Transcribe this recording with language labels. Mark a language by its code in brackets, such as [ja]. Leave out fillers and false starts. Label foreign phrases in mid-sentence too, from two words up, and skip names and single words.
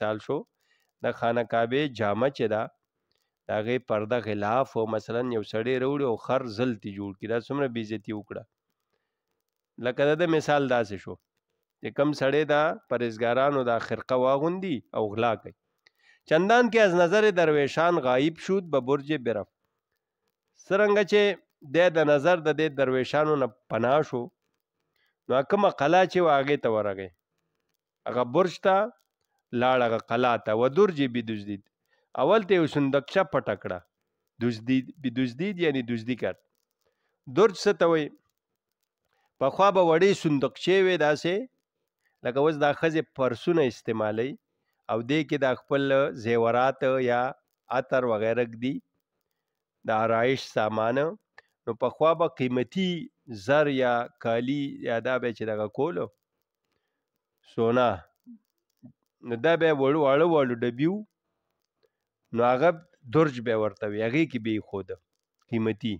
[ps] د داسې مثال شو د خانه کعبې جامه چې ده د هغې پرده غلاف او مثلا یو سړی راوړي او خر زلتي جوړ کړي، دا څومره بېعزتي وکړه. لکه د ده مثال داسې شو چې کم سړی دا پرهیزګارانو دا خرقه واغوندي او غلا کوي. [fa] چندان که از نظر درویشان غایب شد به برج برف. [ps] څرنګه چې دی د نظر د دې درویشانو نه پناه شو، نو کومه قلا چې وه هغې ته ورغی، هغه برج ته لاړ، هغه قلا ته. [fa] و درج بدزدید، [ps] اول ته یو صندوقچه پټه کړه. [fa] بدزدید یعنی دزدي کرد. [ps] درج څه ته وایي؟ پخوا به وړې صندوقچې وې داسې لکه اوس دا ښځې پرسونه استعمالوي او دې کې دا خپل زیورات یا عطر وغیره ږدي، د آرایش سامانه. نو پخوا به قیمتي زر یا کالی یا دا به چې دغه کولو سونا، نو دا به واړه واړه ډبي وو، نو هغه درج به ورته وي، هغې کې به یې ښوده قیمتي.